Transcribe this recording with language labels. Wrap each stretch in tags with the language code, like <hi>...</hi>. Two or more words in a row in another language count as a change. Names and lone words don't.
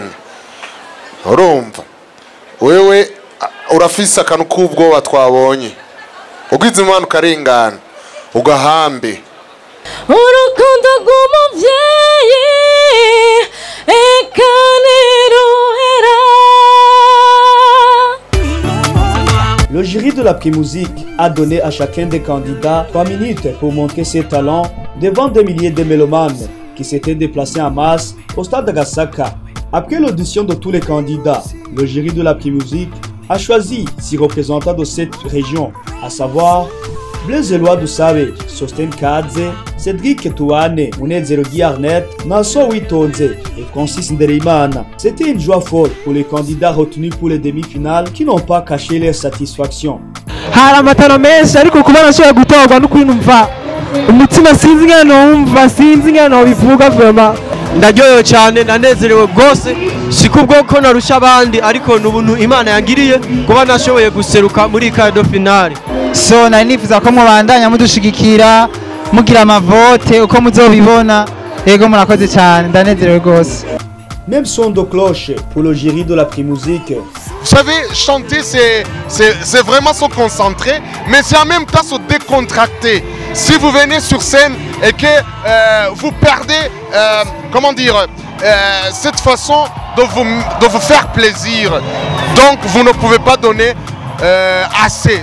<rn>Urumva wewe urafise akantu k'ubwoba twabonye, ugwize imana ukarengana ugahambe urukundo rw'umuvyeyi ekaniruhera.</rn> <fr>Le jury de la Primusique a donné à chacun des candidats 3 minutes pour montrer ses talents devant des milliers de mélomanes qui s'étaient déplacés en masse au stade d'Agasaka. Après l'audition de tous les candidats, le jury de la Primusique a choisi 6 représentants de cette région, à savoir Blaise Eloi Dusabe, Sosten Kadze, Cédric Touane, Munezero Guy-Arnett, Nassau Witonze et Francis Ndereimana. C'était une joie folle pour les candidats retenus pour les demi-finales qui n'ont pas caché leur satisfaction.</fr> <rn>Haramatano menshi ariko kuba nashoboye gutorwa no kwinumva umutima sinzi ngano bivuga vraiment. Ndaryohewe cyane, nanezerewe rwose, sikubwo ko narusha abandi ariko n'ubuntu Imana yangiriye kuba nashoboye guseruka muri kado finale. So nari nifuza ko mubandanya mudushigikira mugira amavote uko muzobibona. Yego murakoze cyane, ndanezerewe rwose.</rn> <fr>Même son de cloche pour le jury de la Primusique. Vous savez, chanter c'est vraiment se concentrer, mais c'est en même temps se décontracter. Si vous venez sur scène et que vous perdez, comment dire, cette façon de vous faire plaisir, donc vous ne pouvez pas donner assez.</fr>